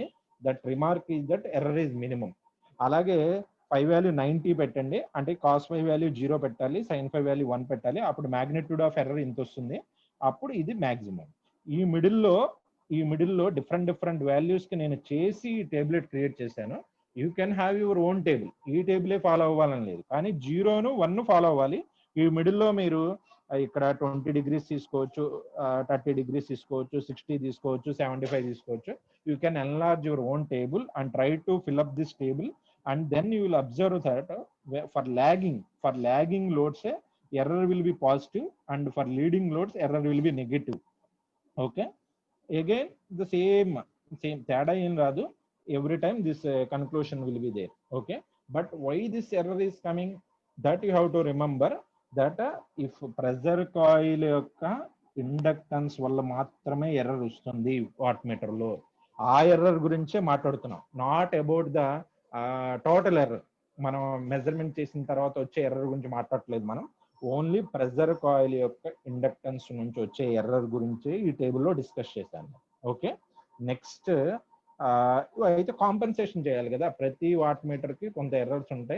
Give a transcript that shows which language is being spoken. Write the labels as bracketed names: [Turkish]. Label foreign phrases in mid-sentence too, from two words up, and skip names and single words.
[English] that remark is that error is minimum. [Telugu] అలాగే 5 వాల్యూ 90 పెట్టండి, అంటే cos 5 వాల్యూ 0 పెట్టాలి, sin 5 వాల్యూ 1 పెట్టాలి, అప్పుడు [English] magnitude of error [Telugu] ఇంత వస్తుంది, అప్పుడు ఇది మాక్సిమం. ఈ మిడిల్లో [English] different values [Telugu] కి నేను చేసి టేబులెట్ క్రియేట్ చేశాను. [English] you can have your own table. [Telugu] ఈ టేబులే ఫాలో అవ్వాలని లేదు, కానీ 0ను 1 ఫాలో అవ్వాలి. ఈ మిడిల్లో మీరు ఇక్కడ 20 degrees తీసుకోవచ్చు, 30 degrees తీసుకోవచ్చు, 60 తీసుకోవచ్చు, 75 తీసుకోవచ్చు. [English] you can enlarge your own table and try to fill up this table. And then you will observe that for lagging loads error will be positive, and for leading loads error will be negative. Okay, again the same [Telugu] తేడా ఏం రాదు, [English] every time this conclusion will be there. Okay, but why this error is coming, that you have to remember that if pressure coil [Telugu] యొక్క ఇండక్టెన్స్ వల్ల మాత్రమే ఎర్రర్ వస్తుంది వాట్ మీటర్ లో, ఆ ఎర్రర్ గురించే మాట్లాడుతున్నాం, [English] not about the total error. [Telugu] మనం మెజర్మెంట్ చేసిన తర్వాత వచ్చే ఎర్రర్ గురించి మాట్లాడట్లేదు మనం, [English] only pressure coil [Telugu] యొక్క ఇండక్టెన్స్ నుంచి వచ్చే ఎర్రర్ గురించి ఈ టేబుల్లో డిస్కస్ చేశాను. ఓకే, నెక్స్ట్ అయితే కాంపెన్సేషన్ చేయాలి కదా, ప్రతి [English] watt meter [Telugu] కి కొంత ఎర్రర్స్ ఉంటాయి.